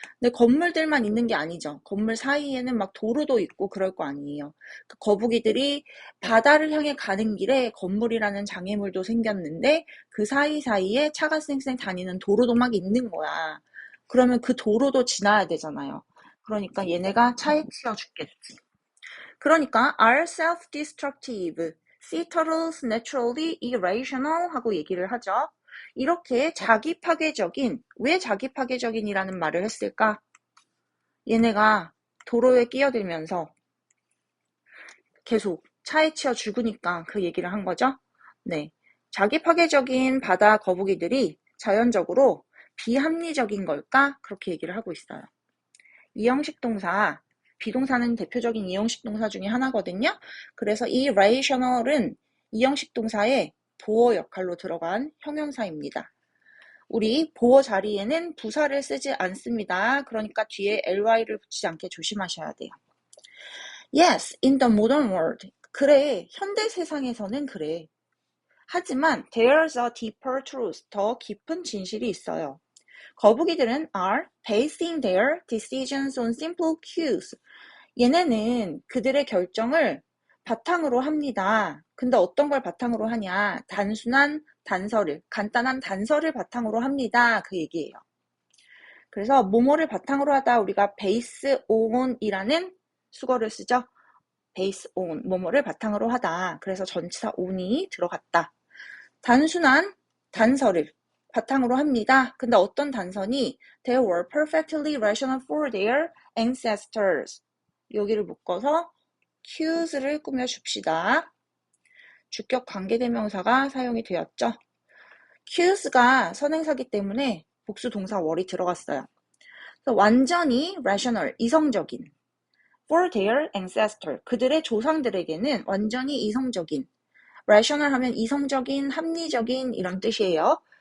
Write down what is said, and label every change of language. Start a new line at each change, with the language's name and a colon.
Korean: 근데 건물들만 있는 게 아니죠. 건물 사이에는 막 도로도 있고 그럴 거 아니에요. 그 거북이들이 바다를 향해 가는 길에 건물이라는 장애물도 생겼는데 그 사이사이에 차가 쌩쌩 다니는 도로도 막 있는 거야. 그러면 그 도로도 지나야 되잖아요. 그러니까 얘네가 차에 치여 죽겠지.
English: 그러니까 are self-destructive, sea turtles naturally irrational
Korean: 하고 얘기를 하죠. 이렇게 자기 파괴적인, 왜 자기 파괴적인이라는 말을 했을까? 얘네가 도로에 끼어들면서 계속 차에 치여 죽으니까 그 얘기를 한 거죠. 네. 자기 파괴적인 바다 거북이들이 자연적으로 비합리적인 걸까? 그렇게 얘기를 하고 있어요. 이형식 동사, 비동사는 대표적인 이형식 동사 중에 하나거든요. 그래서 이 rational은 이형식 동사의 보어 역할로 들어간 형용사입니다. 우리 보어 자리에는 부사를 쓰지 않습니다. 그러니까 뒤에 ly를 붙이지 않게 조심하셔야 돼요.
English: Yes, in the modern world.
Korean: 그래, 현대 세상에서는 그래. 하지만
English: there's a deeper truth.
Korean: 더 깊은 진실이 있어요. 거북이들은
English: are basing their decisions on simple cues.
Korean: 얘네는 그들의 결정을 바탕으로 합니다. 근데 어떤 걸 바탕으로 하냐? 단순한 단서를, 간단한 단서를 바탕으로 합니다. 그 얘기예요. 그래서 뭐뭐를 바탕으로 하다 우리가 base on이라는 수거를 쓰죠. base on, 뭐뭐를 바탕으로 하다. 그래서 전치사 on이 들어갔다. 단순한 단서를 바탕으로 합니다. 근데 어떤 단서니
English: they were perfectly rational for their ancestors.
Korean: 여기를 묶어서 cues를 꾸며줍시다. 주격 관계대명사가 사용이 되었죠. cues가 선행사기 때문에 복수 동사 were이 들어갔어요. 그래서 완전히 rational, 이성적인
English: for their ancestor,
Korean: 그들의 조상들에게는 완전히 이성적인 rational 하면 이성적인, 합리적인 이런 뜻이에요.